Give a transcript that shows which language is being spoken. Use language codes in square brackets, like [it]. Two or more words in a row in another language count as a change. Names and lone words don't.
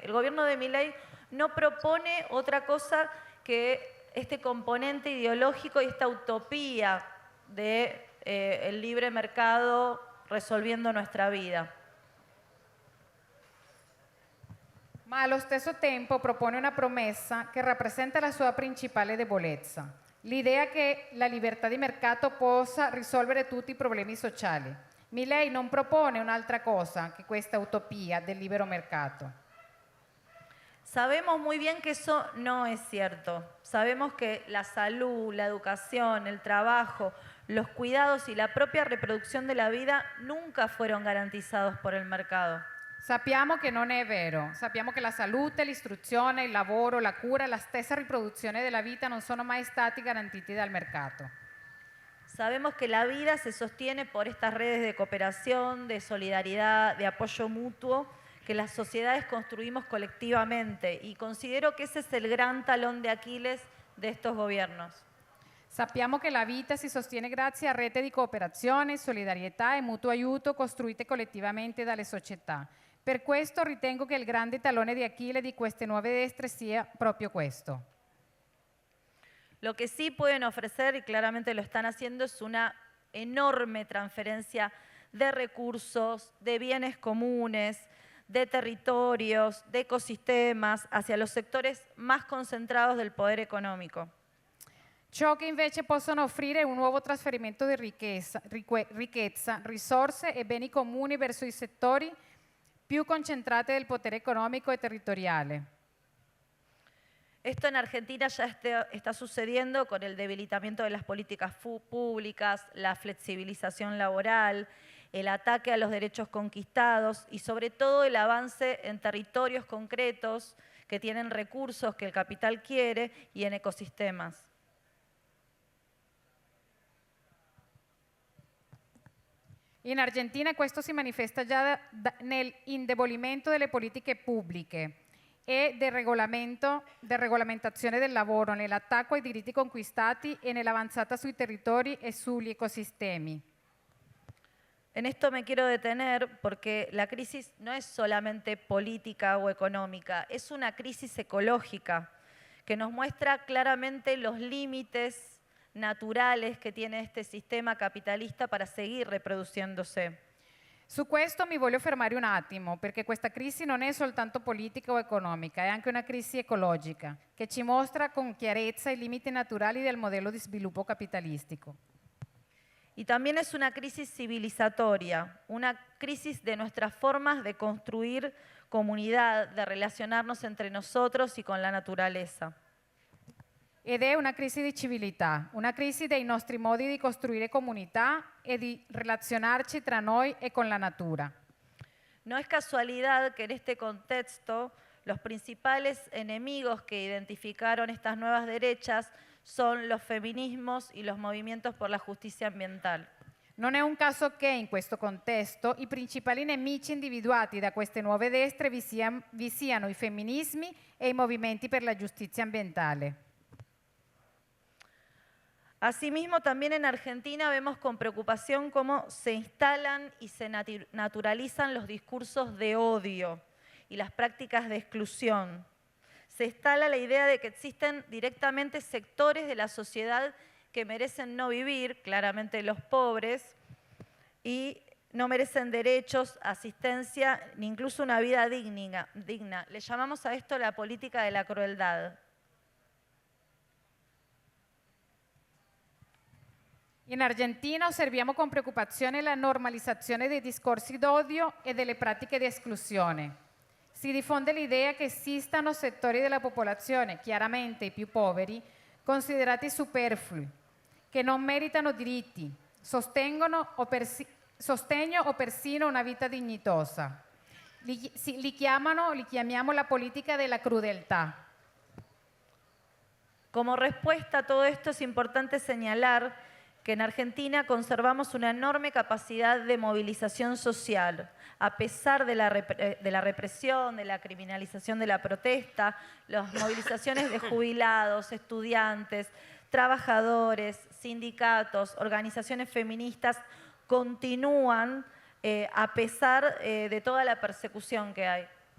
[es] El gobierno de Milei no propone otra cosa que este componente ideológico y esta utopía de el libre mercado resolviendo nuestra vida. [it] Ma allo stesso tempo propone una promessa che rappresenta la sua principale debolezza, l'idea che la libertà di mercato possa risolvere tutti i problemi sociali. Milei non propone un'altra cosa che questa utopia del libero mercato. [es] Sabemos muy bien que eso no es cierto. Sabemos que la salud, la educación, el trabajo, los cuidados y la propia reproducción de la vida nunca fueron garantizados por el mercado. [it] Sappiamo che non è vero. Sappiamo che la salute, l'istruzione, il lavoro, la cura, la stessa riproduzione della vita non sono mai stati garantiti dal mercato. [es] Sabemos que la vida se sostiene por estas redes de cooperación, de solidaridad, de apoyo mutuo, que las sociedades construimos colectivamente, y considero que ese es el gran talón de Aquiles de estos gobiernos. [it] Sappiamo che la vita si sostiene grazie a rete di cooperazione, solidarietà e mutuo aiuto costruite collettivamente dalle società. Per questo ritengo che il grande talone di Achille di queste nuove destre sia proprio questo. [es] Lo que sí pueden ofrecer, y claramente lo están haciendo, es una enorme transferencia de recursos, de bienes comunes, de territorios, de ecosistemas, hacia los sectores más concentrados del poder económico. [it] Ciò che invece possono offrire è un nuovo trasferimento di ricchezza, risorse e beni comuni verso i settori più concentrati del potere economico e territoriale. [es] Esto en Argentina ya está sucediendo con el debilitamiento de las políticas públicas, la flexibilización laboral, el ataque a los derechos conquistados y sobre todo el avance en territorios concretos que tienen recursos que el capital quiere y en ecosistemas. [it] In Argentina questo si manifesta già nell'indebolimento delle politiche pubbliche e del regolamentazione del lavoro, nell'attacco ai diritti conquistati e nell'avanzata sui territori e sugli ecosistemi. [es] En esto me quiero detener porque la crisis no es solamente política o económica, es una crisis ecológica que nos muestra claramente los límites naturales che tiene este sistema capitalista para seguir reproduciéndose. [it] Su questo mi voglio fermare un attimo, perché questa crisi non è soltanto politica o economica, è anche una crisi ecologica, che ci mostra con chiarezza i limiti naturali del modello di sviluppo capitalistico. [es] Y también es una crisis civilizatoria, una crisis de nuestras formas de construir comunidad, de relacionarnos entre nosotros y con la naturaleza. [it] Ed è una crisi di civiltà, una crisi dei nostri modi di costruire comunità e di relazionarci tra noi e con la natura. [es] No es casualidad que en este contexto los principales enemigos que identificaron estas nuevas derechas son los feminismos y los movimientos por la justicia ambiental. [it] Non è un caso che in questo contesto i principali nemici individuati da queste nuove destre vi siano i femminismi e i movimenti per la giustizia ambientale. [es] Asimismo, también en Argentina vemos con preocupación cómo se instalan y se naturalizan los discursos de odio y las prácticas de exclusión. Se instala la idea de que existen directamente sectores de la sociedad que merecen no vivir, claramente los pobres, y no merecen derechos, asistencia, ni incluso una vida digna. Le llamamos a esto la política de la crueldad. [it] In Argentina osserviamo con preoccupazione la normalizzazione dei discorsi d'odio e delle pratiche di esclusione. Si diffonde l'idea che esistano settori della popolazione, chiaramente i più poveri, considerati superflui, che non meritano diritti, sostegno o persino una vita dignitosa. Li chiamiamo la politica della crudeltà. [es] Como respuesta a todo esto es importante señalar que en Argentina conservamos una enorme capacidad de movilización social, a pesar de la represión, de la criminalización de la protesta, las movilizaciones de jubilados, estudiantes, trabajadores, sindicatos, organizaciones feministas continúan a pesar de toda la persecución che hay.